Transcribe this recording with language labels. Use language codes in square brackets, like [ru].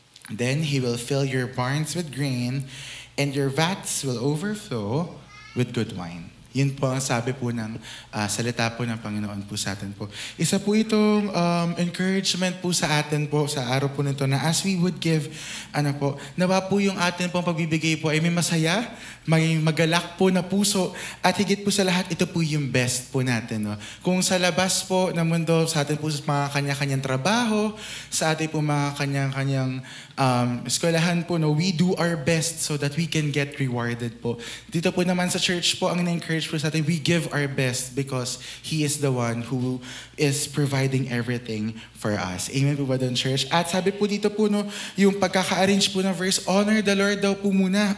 [en] Then He will fill your barns with grain and your vats will overflow with good wine. [tl] Yun po ang sabi po ng salita po ng Panginoon po sa atin po. Isa po itong encouragement po sa atin po sa araw po nito na [en] as we would give, [tl] nawa po yung atin pong pagbibigay po ay may masaya, may magalak po na puso at higit po sa lahat, ito po yung best po natin. No? Kung sa labas po ng mundo, sa atin po sa mga kanya-kanyang trabaho, sa atin po mga kanya-kanyang eskwelahan po, no? [en] We do our best so that we can get rewarded po. [tl] Dito po naman sa church po, ang na-encourage po sa atin, [en] we give our best because He is the one who is providing everything for us. Amen [tl] po ba doon, [en] church? [tl] At sabi po dito po, no, yung pagkaka-arrange po ng verse, [en] honor the Lord [tl] daw po muna.